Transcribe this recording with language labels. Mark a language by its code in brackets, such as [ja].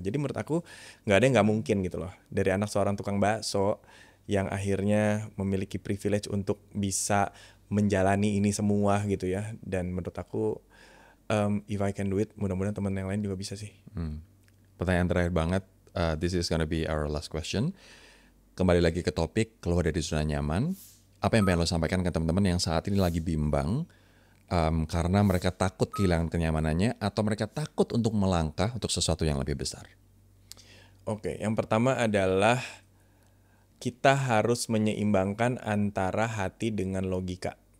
[id] Jadi menurut aku nggak ada yang nggak mungkin gitu loh. Dari anak seorang tukang bakso yang akhirnya memiliki privilege untuk bisa menjalani ini semua gitu ya. Dan menurut aku [en] if I can do it, [id] mudah-mudahan teman yang lain juga bisa sih. Pertanyaan terakhir banget. [en] This is gonna be our last question. [id] Kembali lagi ke topik keluar dari zona nyaman. Apa yang pengen lo sampaikan ke teman-teman yang saat ini lagi bimbang karena mereka takut kehilangan kenyamanannya atau mereka takut untuk melangkah untuk sesuatu yang lebih besar? Oke, yang pertama adalah kita harus menyeimbangkan antara hati dengan logika.